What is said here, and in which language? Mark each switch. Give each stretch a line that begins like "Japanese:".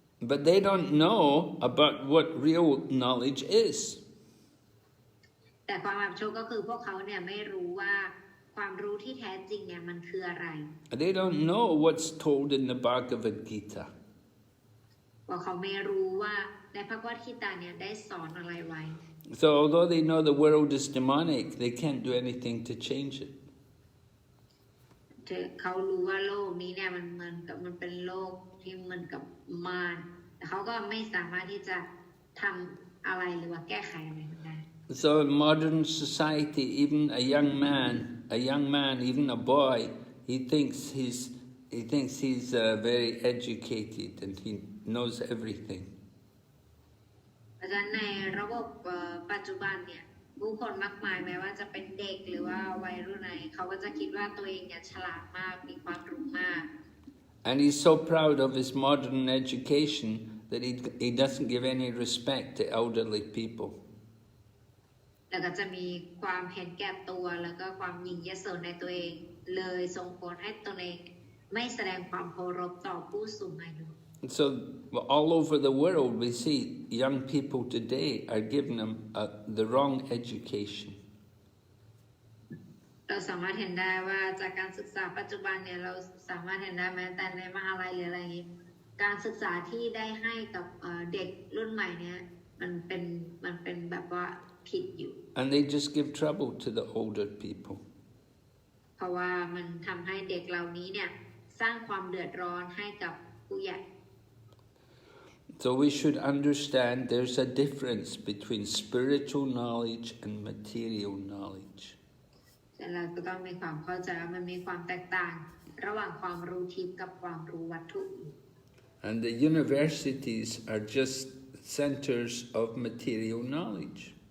English: But they don't know about what real knowledge is.
Thai: แต่ความอับโชคก็คือพวกเขาเนี่ยไม่รู้ว่าความรู้ที่แท้จริงเนี่ยมันคืออะไร
English: They don't know what's told in the Bhagavad Gita.
Thai: ว่าเขาไม่รู้ว่าในพระวจนะเนี่ยได้สอนอะไรไว้
English: So although they know the world is demonic, they can't do anything to change it.
Thai: เขารู้ว่าโลกนี้เนี่ยมันเหมือนกับมันเป็นโลกที่เหมือนกับมารแต่เขาก็ไม่สามารถที่จะทำอะไรหรือว่าแก้ไขอะไรได้
English: So in modern society, even a young man, even a boy, he thinks he's very educated and he knows everything.
Thai: เพราะฉะนั้นในระบบปัจจุบันเนี่ยผู้คนมากมายแม้ว่าจะเป็นเด็กหรือว่าวัยรุ่นไหนเขาก็จะคิดว่าตัวเองเนี่ยฉลาดมากมีความรู้มาก
English: And he's so proud of his modern education that he doesn't give any respect to elderly people.
Thai: แล้วก็จะมีความเห็นแก่ตัวแล้วก็ความหยิ่งยโสในตัวเองเลยส่งผลให้ตัวเองไม่แสดงความเคารพต่อผู้สูงอายุ
English: So all over the world we see young people today are given them the wrong education.
Thai: เราสามารถเห็นได้ว่าจากการศึกษาปัจจุบันเนี่ยเราสามารถเห็นได้แม้แต่ในมหาลัยหรืออะไรอย่างนี้การศึกษาที่ได้ให้กับเด็กรุ่นใหม่เนี่ยมันเป็นแบบว่าผิดอยู่
English: And they just give trouble to the older people.
Thai: เพราะว่ามันทำให้เด็กเหล่านี้เนี่ยสร้างความเดือดร้อนให้กับผู้ใหญ่
English: So we should understand there's a difference between spiritual knowledge and material knowledge.
Thai: แต่เราก็ต้องมีความเข้าใจว่ามันมีความแตกต่างระหว่างความรู้ทิพย์กับความรู้วัตถุ
English: And the universities are just centers of material knowledge.